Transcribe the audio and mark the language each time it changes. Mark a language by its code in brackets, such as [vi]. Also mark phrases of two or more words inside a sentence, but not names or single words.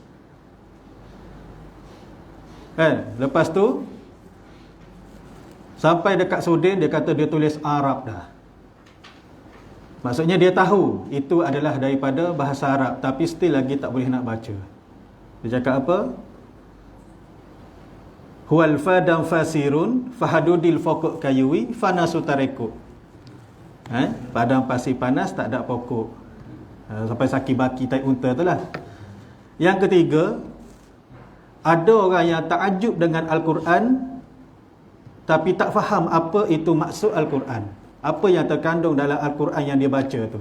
[ms] Lepas tu sampai dekat Sudin, dia kata dia tulis Arab dah. Maksudnya dia tahu itu adalah daripada bahasa Arab, tapi still lagi tak boleh nak baca. Dia cakap apa? Huwal fadam fasirun fahadudil fokuk kayui fanasu tareku. Padang pasir panas tak ada pokok. Sampai saki baki tai unta tu lah. Yang ketiga, ada orang yang takjub dengan Al-Quran tapi tak faham apa itu maksud Al-Quran, apa yang terkandung dalam Al-Quran yang dia baca tu.